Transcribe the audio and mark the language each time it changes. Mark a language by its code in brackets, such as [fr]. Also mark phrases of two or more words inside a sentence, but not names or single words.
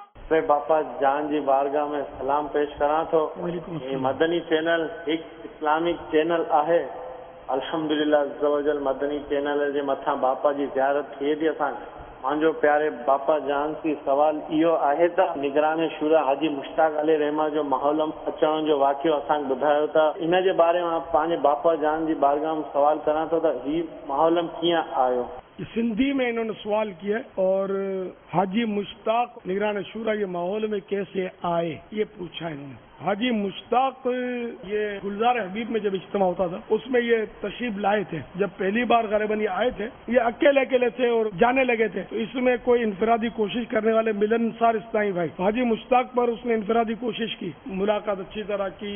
[sd] अपने बापा जान जी बारगाह में सलाम पेश करा थो। मदनी चैनल एक इस्लामिक चैनल आहे। [ar] الحمد لله عز وجل [sd] मदनी चैनल जे मथा बापा जी ज़ियारत थिए थी। मांजो प्यारे बापा जान सी सवाल इहो आहे त निगरान शुरा हाजी मुश्ताक अली रहमा जो माहौल अचण जो वाक़ियो असां ॿुधायो था। इन जे बारे में पंहिंजे बापा जान जी बारगाह में सवाल करां थो त ही माहौल कीअं आयो। [ur] سندھی میں انہوں نے سوال کیا اور حاجی مشتاق نگران شوریٰ یہ ماحول میں کیسے آئے یہ پوچھا انہوں نے. حاجی مشتاق یہ گلزار حبیب میں جب اجتماع ہوتا تھا اس میں یہ تشریف لائے تھے. جب پہلی بار غریبن یہ آئے تھے یہ اکیلے اکیلے تھے اور جانے لگے تھے، تو اس میں کوئی انفرادی کوشش کرنے والے ملنسار اسلامی بھائی حاجی مشتاق پر اس نے انفرادی کوشش کی، ملاقات اچھی طرح کی.